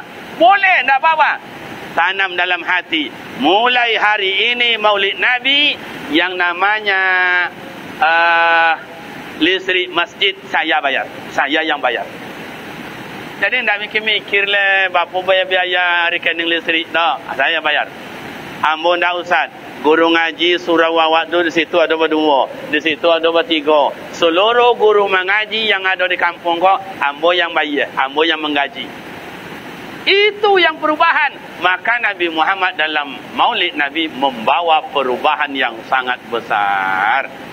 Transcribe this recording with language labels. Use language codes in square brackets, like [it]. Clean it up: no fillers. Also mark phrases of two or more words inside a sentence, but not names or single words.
[id] Boleh, tak apa-apa. Tanam dalam hati. Mulai hari ini Maulid Nabi yang namanya listrik masjid saya bayar. Saya yang bayar. Jadi tak mikir-mikir le berapa biaya rekening listrik dah. Saya bayar. [min] Ambo ndak Ustaz. Guru ngaji surau awak tu di situ ada berdua, di situ ada bertiga. Seluruh guru mengaji yang ada di kampung kau, ambo yang bayar, ambo yang menggaji. [id] Itu yang perubahan. Maka Nabi Muhammad dalam Maulid Nabi membawa perubahan yang sangat besar.